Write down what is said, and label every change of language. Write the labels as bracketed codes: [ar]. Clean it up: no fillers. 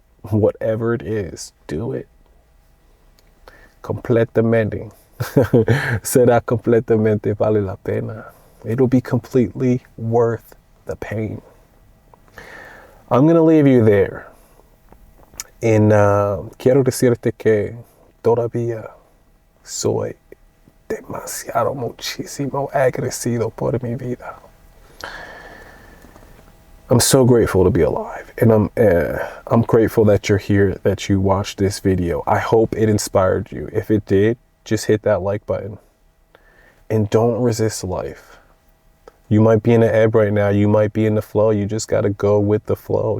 [en] Whatever it is, do it. [es] Completamente. Será completamente vale la pena. [en] It'll be completely worth the pain. I'm going to leave you there. [es] And quiero decirte que todavía soy demasiado, muchísimo agradecido por mi vida. [en] I'm so grateful to be alive, and I'm grateful that you're here, that you watched this video. I hope it inspired you. If it did, just hit that like button, and don't resist life. You might be in the ebb right now. You might be in the flow. You just got to go with the flow.